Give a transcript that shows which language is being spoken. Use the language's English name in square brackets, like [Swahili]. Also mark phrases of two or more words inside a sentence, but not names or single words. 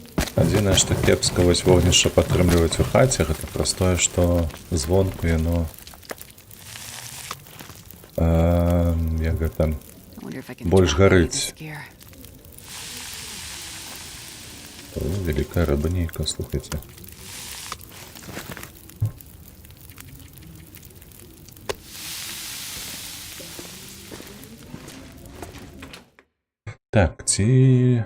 [Belarusian] Адзінае, што кепска вось вогнішча падтрымліваць у хаце, гэта праз тое, што звонку яно як гэта [English] I wonder if I can [Belarusian] больш [English] drop any of [Belarusian] гарыць. [English] this gear. [Belarusian] О, вялікая рыба нейкая, слухайце. Так, ці...